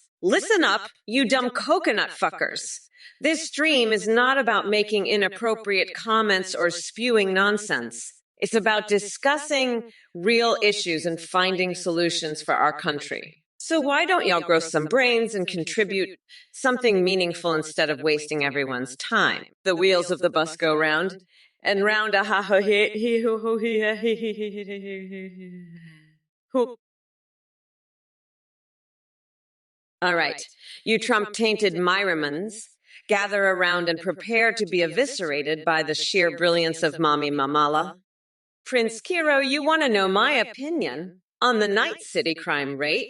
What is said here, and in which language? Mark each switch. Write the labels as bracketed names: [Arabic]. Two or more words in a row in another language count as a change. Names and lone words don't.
[English] Listen up, you dumb coconut fuckers. This stream is not about making inappropriate comments or spewing nonsense. It's about discussing real issues and finding solutions for our country. So why don't y'all grow some brains and contribute something meaningful instead of wasting everyone's time? The wheels of the bus go round and round a ha ho he ho ho he ho. All right, you Trump-tainted Myramans, gather around and prepare to be eviscerated by the sheer brilliance of Mommy Mamala. Prince Kiro, you want to know my opinion on the Night City crime rate?